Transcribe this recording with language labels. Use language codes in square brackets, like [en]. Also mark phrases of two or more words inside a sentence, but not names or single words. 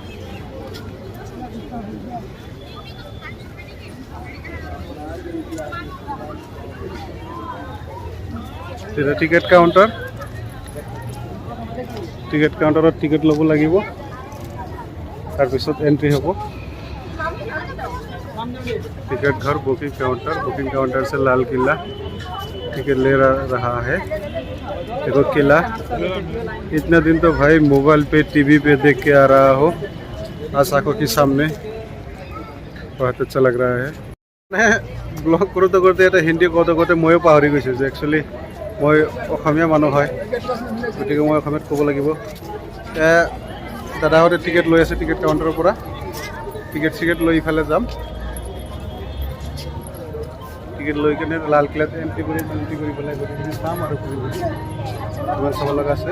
[as] তেতিয়া [en] ticket counterত [as] টিকেট ল'ব লাগিব, তাৰপিছত এণ্ট্ৰি হ'ব। [hi] टिकट घर [en] booking counter [hi] से लाल किला टिकट ले रहा है। देखो किला, इतना दिन तो भाई मोबाइल पे टीवी पे देख के आ रहा हो, आज आंखों के सामने, बहुत अच्छा लग रहा है। [as] ব্লগ কৰোঁতে এটা হিন্দী কওঁতে ময়ো পাহৰি গৈছোঁ যে একচুৱেলি মই অসমীয়া মানুহ হয়, গতিকে মই অসমীয়াত ক'ব লাগিব। দাদাহঁতে টিকেট লৈ আছে [en] ticket counterৰ [as] পৰা। টিকেট লৈ ইফালে যাম। টিকেট লৈ কেনে লালকিল্লাত এণ্ট্ৰি কৰি পেলাই গোটেইখিনি চাম আৰু ইমান চাব লগা আছে।